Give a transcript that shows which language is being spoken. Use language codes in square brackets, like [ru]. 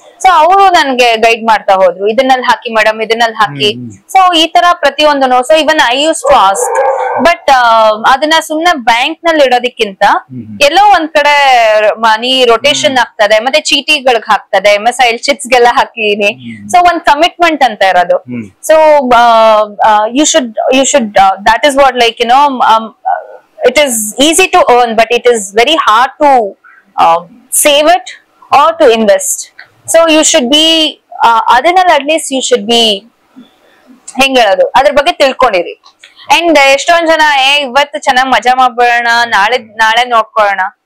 [kn] So ಅವರು ನನ್ಗೆ guide ಮಾಡ್ತಾ ಹೋದ್ರು, ಇದನ್ನಲ್ಲಿ ಹಾಕಿ ಮೇಡಮ್, ಇದನ್ನಲ್ಲಿ ಹಾಕಿ. ಸೊ ಈ ತರ ಪ್ರತಿಯೊಂದು. So [en] even I used to ask, [kn] but ಅದನ್ನ ಸುಮ್ನೆ ಬ್ಯಾಂಕ್ ನಲ್ಲಿ ಇಡೋದಕ್ಕಿಂತ ಎಲ್ಲೋ ಒಂದ್ ಕಡೆ ಮನಿ ರೊಟೇಷನ್ ಆಗ್ತದೆ, ಮತ್ತೆ ಚೀಟಿಗಳಿಗೆ ಹಾಕ್ತದೆ, ಮಿಸೈಲ್ ಚಿಟ್ಸ್ ಗೆಲ್ಲ ಹಾಕಿದೀನಿ. ಸೊ ಒಂದ್ ಕಮಿಟ್ಮೆಂಟ್ ಅಂತ ಇರೋದು. [en] So you should that is what, like, you know, it is easy to earn, but it is very hard to save it or to invest. So you should be adinal, at least you should be [kn] ಹೆಂಗ್ ಹೇಳೋದು ಅದ್ರ ಬಗ್ಗೆ ತಿಳ್ಕೊಂಡಿರಿ. And ಎಷ್ಟೊಂದ್ ಜನ ಇವತ್ತು ಚೆನ್ನಾಗ್ ಮಜಾ ಮಾಡ್ಬಿಡೋಣ, ನಾಳೆ ನೋಡ್ಕೊಳ್ಳೋಣ.